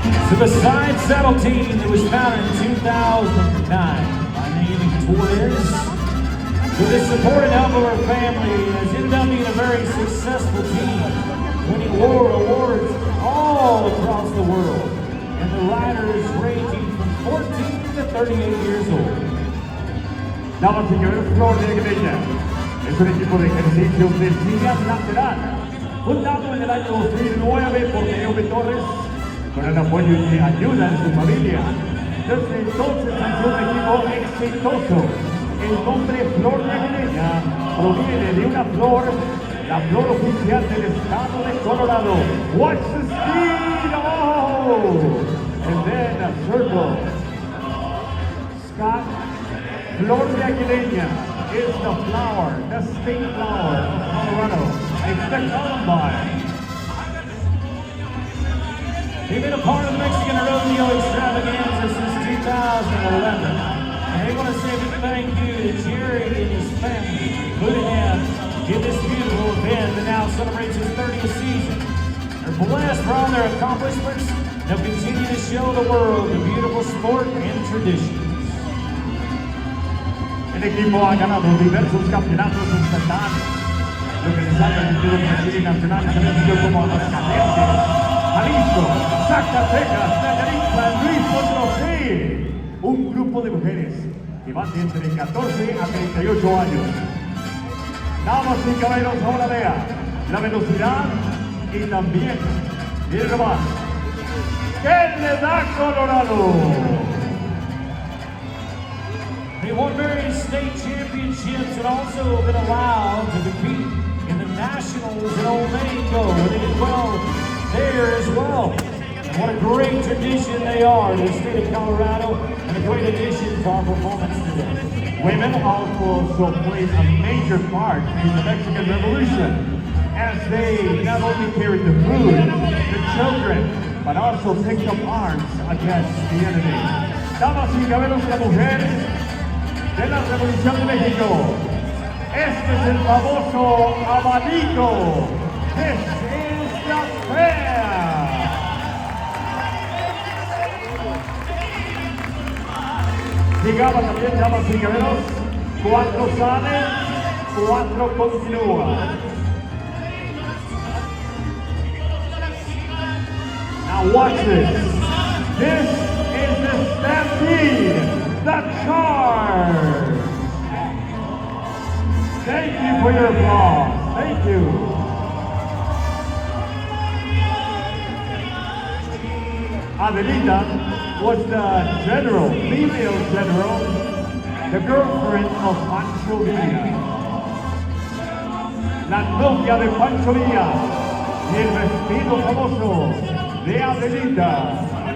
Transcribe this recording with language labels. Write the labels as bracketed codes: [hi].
[en] So the side saddle team that was founded in 2009 by naming Torres, with the support and help of our family, has ended up being a very successful team, winning awards all across the world, and the riders ranging from 14 to 38 years old. [es] Damas y caballeros, Flor de Greña es un equipo de ejercicio de silla lateral, fundado en el año 2009 por Naomi Torres, con el apoyo y ayuda de su familia. Desde entonces han sido un equipo exitoso. El nombre Flor de Greña proviene de una flor, la flor oficial del estado de Colorado. [en] Watch the speed! Oh! And then a circle. Scott, Flor de Aguileña is the flower, the state flower of Colorado. It's the Columbine. They've been a part of the Mexican Rodeo Extravaganza since 2011. And they want to say a big thank you to Jerry and his family, including him, in this beautiful event that now celebrates its 30th season. They're blessed for all their accomplishments. They'll continue to show the world the beautiful sport and traditions. [es] El equipo ha ganado diversos campeonatos estatales, lo que les ha permitido competir en nacionales en como los Cadetes, Jalisco, Zacatecas, Nayarit, San Luis Potosí. Un grupo de mujeres que van de entre 14 a 38 años. Damas y caballeros, ahora vea la velocidad y también, miren nomás, ¿qué le da Colorado? [en] They won various state championships and also been allowed to compete in the Nationals in Old Mexico, where they did well there as well. And what a great tradition they are to the state of Colorado, and a great addition to our performance today. Women also played a major part in the Mexican Revolution, as they not only carried the food, the children, but also picked up arms against the enemy. [es] Damas y caballeros, la mujer de la Revolución de México. Este es el famoso abanico. [en] This is the fair. [es] Llegaba también, damas y caballeros, 4 salen, 4 continúan. [en] Now watch this. This is the stampede. The charge! Thank you for your applause. Thank you. Adelita was the general, female general, the girlfriend of Pancho Villa. [es] La novia de Pancho Villa y el vestido famoso de Adelita.